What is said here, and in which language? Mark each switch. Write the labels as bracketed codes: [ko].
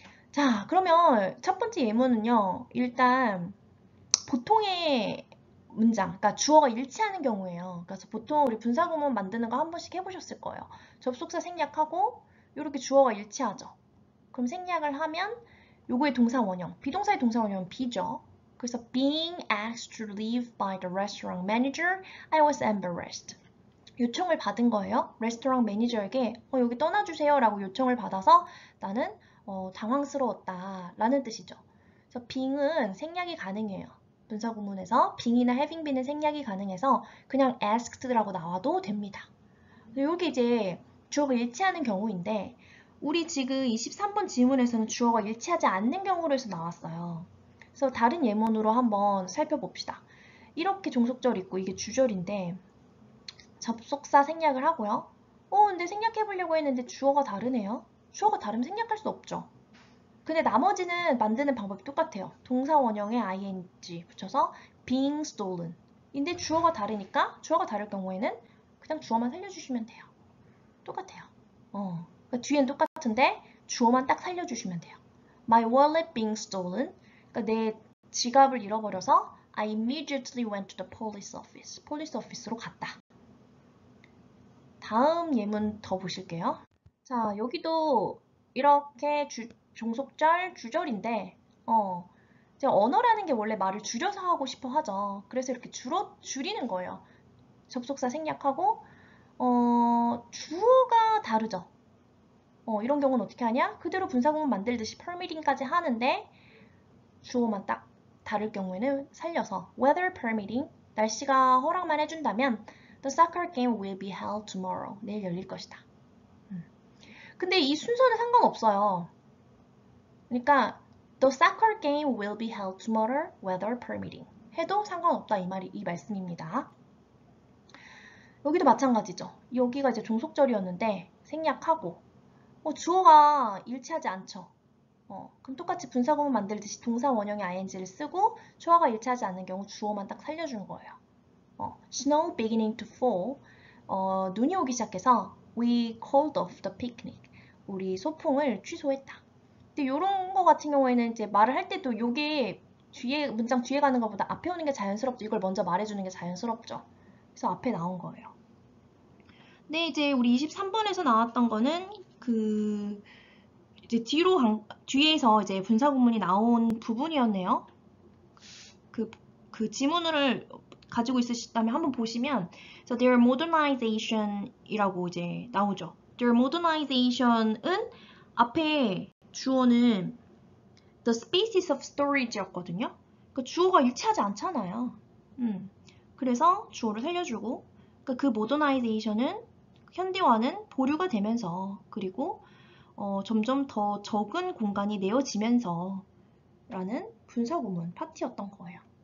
[ko] 자, 그러면 첫 번째 예문은요, 일단, 보통의 문장, 그러니까 주어가 일치하는 경우예요. 그래서 보통 우리 분사구문 만드는 거 한 번씩 해보셨을 거예요. 접속사 생략하고 이렇게 주어가 일치하죠. 그럼 생략을 하면 요거의 동사 원형, 비동사의 동사 원형은 be죠. 그래서 [en] being asked to leave by the restaurant manager, I was embarrassed. [ko] 요청을 받은 거예요. 레스토랑 매니저에게 여기 떠나주세요 라고 요청을 받아서 나는 당황스러웠다 라는 뜻이죠. 그래서 being은 생략이 가능해요. 분사 구문에서 being이나 having been은 생략이 가능해서 그냥 asked라고 나와도 됩니다. 여기 이제 주어가 일치하는 경우인데 우리 지금 23번 지문에서는 주어가 일치하지 않는 경우로 해서 나왔어요. 그래서 다른 예문으로 한번 살펴봅시다. 이렇게 종속절 있고 이게 주절인데 접속사 생략을 하고요. 근데 생략해보려고 했는데 주어가 다르네요. 주어가 다르면 생략할 수 없죠. 근데 나머지는 만드는 방법이 똑같아요. 동사 원형에 ing 붙여서 being stolen. 근데 주어가 다르니까 주어가 다를 경우에는 그냥 주어만 살려주시면 돼요. 똑같아요. 그러니까 뒤엔 똑같은데 주어만 딱 살려주시면 돼요. [en] My wallet being stolen. [ko] 그러니까 내 지갑을 잃어버려서 [en] I immediately went to the police office. [ko] 폴리스 오피스로 갔다. 다음 예문 더 보실게요. 자, 여기도 이렇게 종속절, 주절인데 이제 언어라는 게 원래 말을 줄여서 하고 싶어 하죠. 그래서 이렇게 줄이는 거예요. 접속사 생략하고 주어가 다르죠. 이런 경우는 어떻게 하냐? 그대로 분사구문 만들듯이 permitting까지 하는데 주어만 딱 다를 경우에는 살려서 weather permitting, 날씨가 허락만 해준다면 [en] the soccer game will be held tomorrow. [ko] 내일 열릴 것이다. 근데 이 순서는 상관없어요. [en] 그러니까 the soccer game will be held tomorrow, weather permitting. [ko] 해도 상관없다 이 말씀입니다. 여기도 마찬가지죠. 여기가 이제 종속절이었는데 생략하고 주어가 일치하지 않죠. 그럼 똑같이 분사구문 만들듯이 동사 원형의 ing를 쓰고 주어가 일치하지 않는 경우 주어만 딱 살려주는 거예요. [en] Snow beginning to fall. [ko] 눈이 오기 시작해서 [en] we called off the picnic. [ko] 우리 소풍을 취소했다. 근데 이런 거 같은 경우에는 이제 말을 할 때도 요게 문장 뒤에 가는 것보다 앞에 오는 게 자연스럽죠. 이걸 먼저 말해주는 게 자연스럽죠. 그래서 앞에 나온 거예요. 근데 이제 우리 23번에서 나왔던 거는 이제 뒤에서 이제 분사구문이 나온 부분이었네요. 그 지문을 가지고 있으시다면 한번 보시면, so their modernization이라고 이제 나오죠. their modernization은 앞에 주어는 the species of storage였거든요. 그 주어가 일치하지 않잖아요. 그래서 주어를 살려주고, 그 modernization은 현대화는 보류가 되면서 그리고 점점 더 적은 공간이 내어지면서 라는 분사구문 파트였던 거예요.